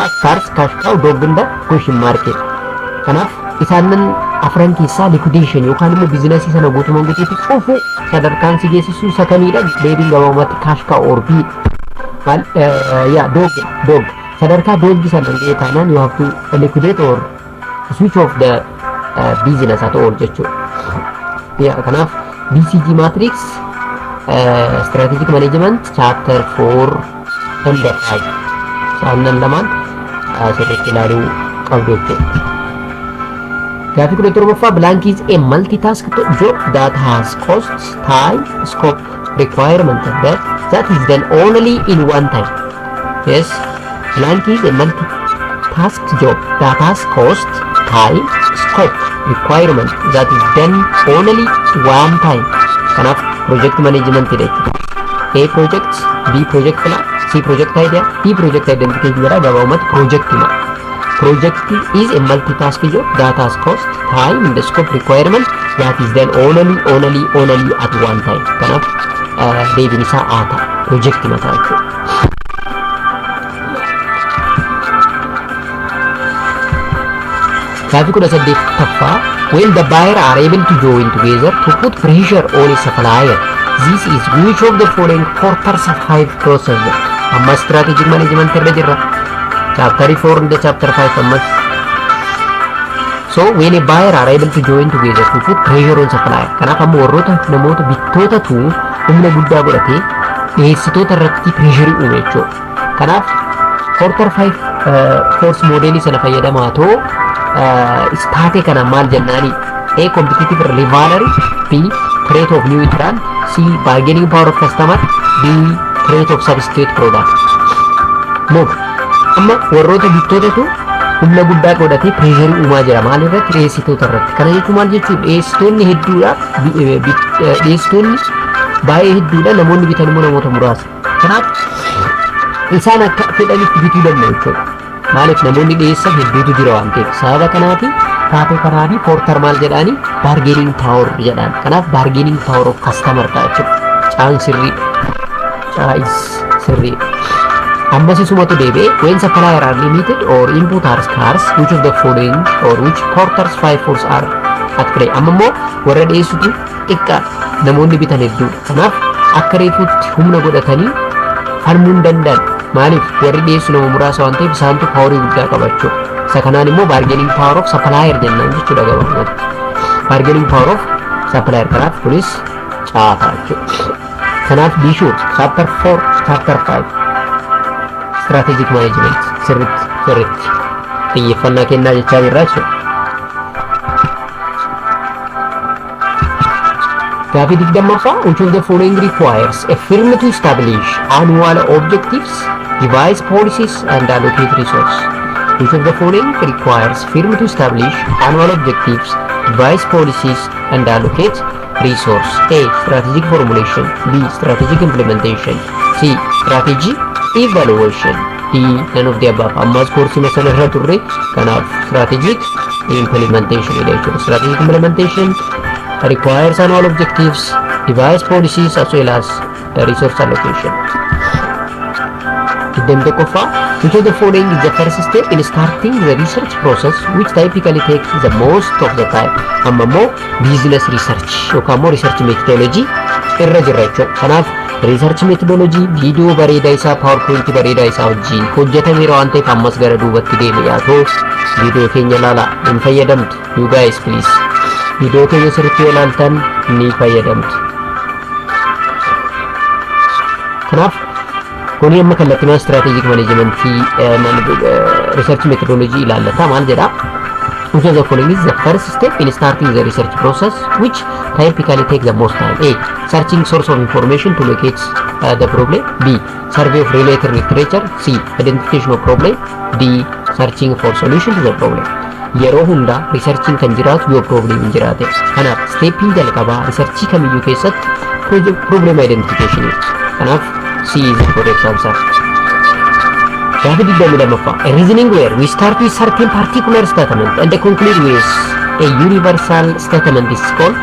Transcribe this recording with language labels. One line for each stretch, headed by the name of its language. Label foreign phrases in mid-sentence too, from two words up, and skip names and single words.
English: Stars, cash cow, dog and question market.
Oromo: Kanaaf isaanan afran keessaa liquidation yookaan immoo biizinasii sana guutumaan guutuutti cufu sadarkaan si geessisu isa kamiidha? Deebiin gabaabumatti
English: cash cow or B. Dog.
Oromo: Sadarkaa doggi sana ga'ee taanaan
English: you have to liquidate or switch off the business at all jechuudha.
Oromo: Kanaaf
English: BCG matrix, strategic management chapter 4 and 5
Oromo: isaanan lamaan sirriitti ilaaluu qabdu jechuudha. Gaaffii kudha torbaffaa.
English: Blank is a multitask job that has costs, time, scope, requirement that is done only in one time. Yes, blank is a multitask job that has cost, time, scope, requirement that is done only one time. Kanaaf project management dha. A project, B project plan, C project idea, D project identification
Oromo: jedha gabaabumatti
English: project ma. Project is a multitask job that has cost, time and the scope requirement that is done only at one time.
Oromo: Kanaaf deebiin isaa aata project mataa jechuudha.
English: Gaaffii 18ffaa when the buyer are able to join together to put pressure on a supplier, this is which of the following quarters of 5 process?
Oromo: Amma
English: strategic management
Oromo: irra jirra.
English: Chapter 4 and chapter 5 ammas. So when a buyer are able to join together to put pressure on supplier,
Oromo: kanaaf amma warroota namoota bittootatu humna guddaa godhatee dhiyeessitoota irratti pressure uume jechuudha. Kanaaf quarter 5 force modelii sana fayyadamaa too istaate kana maal jennaani?
English: A competitive rivalry, B threat of new entrant, C bargaining power of customer, D threat of substitute product. Move.
Oromo: Amma warroota bittootatu humna guddaa godhatee pressure uumaa jira maal irratti? Dhiyeessitoota irratti. Kana jechuun maal jechuudha? Dhiyeessitoonni hedduudha, dhiyeessitoonni baay'ee hedduudha, namoonni bitan immoo namoota muraasa. Kanaaf isaan akka fedhanitti bituu danda'u jechuudha. Maaliif namoonni dhiyeessan hedduutu jira waan ta'eef. Sababa kanaati taatee kanaafi porter maal jedhaani?
English: Bargaining power jedhaan.
Oromo: Kanaaf
English: bargaining power of customer
Oromo: ta'a jechuudha. Caan sirrii.
English: Ammas isumatu deebi'ee when supplier are limited or input are scarce, which of the following or which porters 5 force are at play?
Oromo: Amma immoo warra dhiyeessitu xiqqaa namoonni bitan hedduudha. Kanaaf akka reefuutti humna godhatanii falmuu hin danda'an. Maaliif warri dhiyeessu nama muraasa waan ta'eef isaantu paaworii guddaa qabaachuu. Isa kanaan immoo
English: bargaining power of supplier
Oromo: jennaan jechuudha gabaabumatti.
English: Bargaining power of supplier
Oromo: kanaaf kunis caataa jechuudha. Kanaaf
English: be sure chapter 4 chapter 5 strategic management
Oromo: sirriitti xiyyeeffannaa kennaa jechaa jirra jechuudha.
English: Gaaffii 20ffaa which of the following requires a firm to establish annual objectives, devise policies and allocate resource? Which of the following requires firm to establish annual objectives, devise policies and allocate resource? A. Strategic formulation, B. Strategic implementation, C. Strategy evaluation, D. None of the above.
Oromo: Ammas koorsii masana irra turre kanaaf
English: strategic implementation
Oromo: jedha jechuudha.
English: Strategic implementation requires annual objectives, devise policies as well as resource allocation. Which of the following is the first step in starting the research process which typically takes the most of the time?
Oromo: Amma immoo
English: business research
Oromo: yookaan immoo
English: research methodology
Oromo: irra jirra jechuudha. Kanaaf
English: research methodology
Oromo: viidiyoo bareedaa isaa PowerPoint bareedaa isaa wajjin hojjetameera waan ta'eef ammas gara duubatti deebi'aa viidiyoo keenya ilaalaa hin fayyadamtu.
English: You guys please
Oromo: viidiyoo keenya sirriitti ilaaltan ni fayyadamtu. Kanaaf kuni amma kallattiin
English: strategic management research methodology
Oromo: ilaallata maal jedha?
English: Which of the following is the first step in starting the research process which typically takes the most time? A. Searching source of information to locate the problem. B. Survey of related literature. C. Identification of problem. D. Searching for solution to the problem.
Oromo: Yeroo hunda researching kan jiraatu yoo problem hin jiraate. Kanaaf stepping jalqabaa researchii kamiyyuu keessatti
English: problem identification. Kanaaf C is the correct answer. Gaaffii 22ffaa a reasoning where we start with certain particular statement and conclude with a universal statement is called?